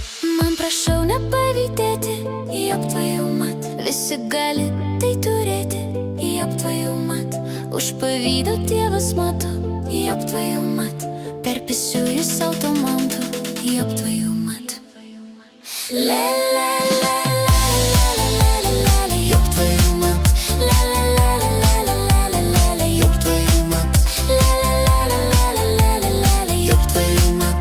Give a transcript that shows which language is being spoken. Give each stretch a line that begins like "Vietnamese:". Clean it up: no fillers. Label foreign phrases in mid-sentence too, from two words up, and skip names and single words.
Lithuanian: Man prašau nepavydėti,
Russian: ёб твою мать,
Lithuanian: visi gali tai turėti,
Russian: ёб твою мать,
Lithuanian: už pavydą Dievas mato,
Russian: ёб твою мать,
Lithuanian: per pėsčiųjų automontų,
Russian: ёб твою мать. Ёб твою мать, ёб твою мать, ёб твою мать.